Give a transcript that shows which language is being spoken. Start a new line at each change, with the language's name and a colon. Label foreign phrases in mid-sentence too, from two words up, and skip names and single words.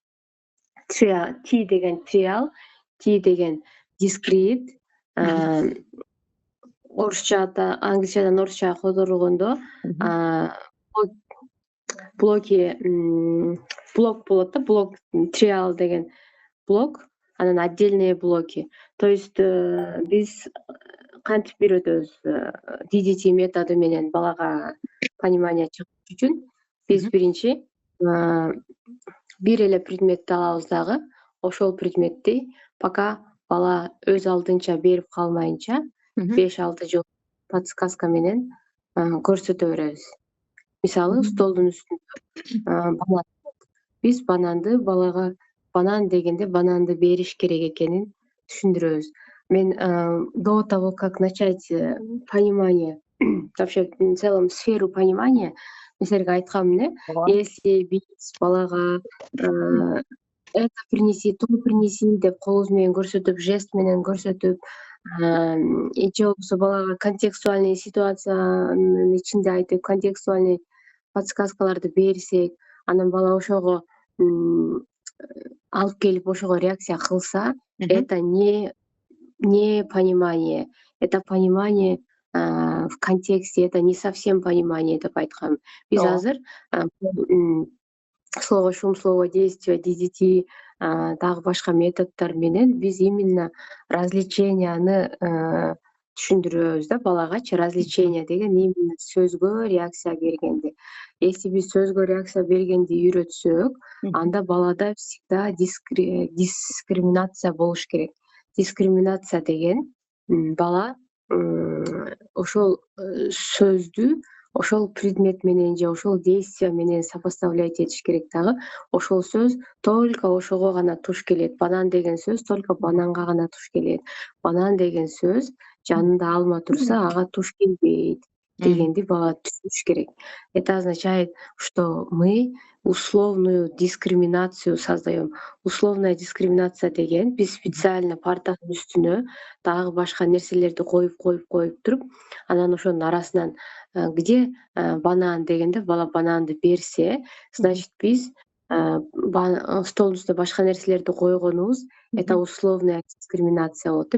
Kyrgyz: T деген trial, T деген discrete, англисчадан орусчага которулгондо блоки блок болот да, блок trial деген блок, анан
Russian: отдельные блоки. То есть
Kyrgyz: биз кантип үйрөтөбүз DDT методу менен балага понимание чыгыш үчүн биз биринчи бир эле предметти алабыз дагы, ошол предметти пока бала өз алдынча берип калмайынча 5-6 жол подсказка менен көрсөтө беребиз. Мисалы, столдун үстүндө биз бананды балага банан дегенде бананды бериш керек экенин түшүндүрөбүз.
Russian: Мен до того, как начать понимание, вообще в целом сферу понимания,
Kyrgyz: мен силерге айткам эле, если биз балага
Russian: это принеси, то принеси
Kyrgyz: деп колубуз менен көрсөтүп, жест менен көрсөтүп, же болбосо балага контекстуальный ситуациянын ичинде айтып, контекстуальный подсказкаларды берсек, анан бала ошого алып келип ошого реакция кылса,
Russian: это не понимание, это понимание в контексте, это не совсем понимание
Kyrgyz: деп айткам. Биз азыр
Russian: слово шум, слово действие, DDT,
Kyrgyz: дагы башка методдор менен биз именно развлеченияны түшүндүрөбүз да балагачы. Развлечение деген именно сөзгө реакция бергенди. Если биз сөзгө реакция бергенди үйрөтсөк, анда балада всегда дискриминация болуш керек. Дискриминация деген бала ошол сөздү ошол предмет менен же ошол действие менен сопоставлять этиш керек дагы. Ошол сөз только ошого гана туш келет. Банан деген сөз только бананга гана туш келет. Банан деген сөз жанында алма турса, ага туш келбейт дегенди бала түшүнүш керек.
Russian: Это означает, что мы условную дискриминацию создаем. Условная дискриминация
Kyrgyz: деген биз специально партанын үстүнө дагы башка нерселерди коюп туруп, анан ошонун арасынан где банан дегенде бала бананды берсе, значит биз столдун үстүнө башка нерселерди койгонубуз
Russian: это условная дискриминация
Kyrgyz: болот да.